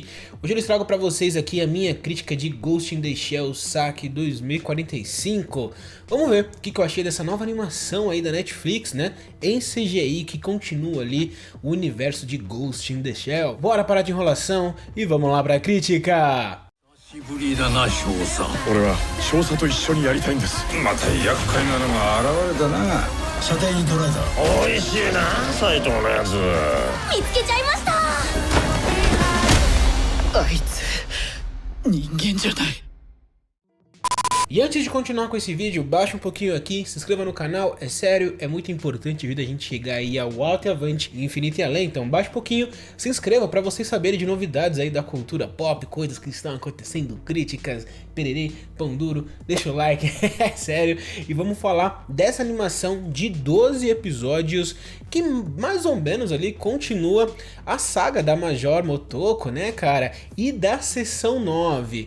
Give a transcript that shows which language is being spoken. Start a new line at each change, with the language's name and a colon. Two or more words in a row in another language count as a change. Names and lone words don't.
Portuguese: Hoje eu trago pra vocês aqui a minha crítica de Ghost in the Shell Saque 2045. Vamos ver o que eu achei dessa nova animação aí da Netflix, né? Em CGI, que continua ali o universo de Ghost in the Shell. Bora parar de enrolação e vamos lá pra crítica!
Japanese: 久しぶりだな少佐。俺は少佐と一緒にやりたいんです。また厄介なのが現れたな。射程に捉えた。おいしいな斎藤のやつ。見つけちゃいました。あいつ人間じゃない。
Portuguese: E antes de continuar com esse vídeo, baixa um pouquinho aqui, se inscreva no canal, é sério, é muito importante a gente chegar aí ao alto e avante, infinito e além, então baixa um pouquinho, se inscreva para vocês saberem de novidades aí da cultura pop, coisas que estão acontecendo, críticas, pererê, pão duro, deixa o like, é sério, e vamos falar dessa animação de 12 episódios que mais ou menos ali continua a saga da Major Motoko, né cara, e da Seção 9.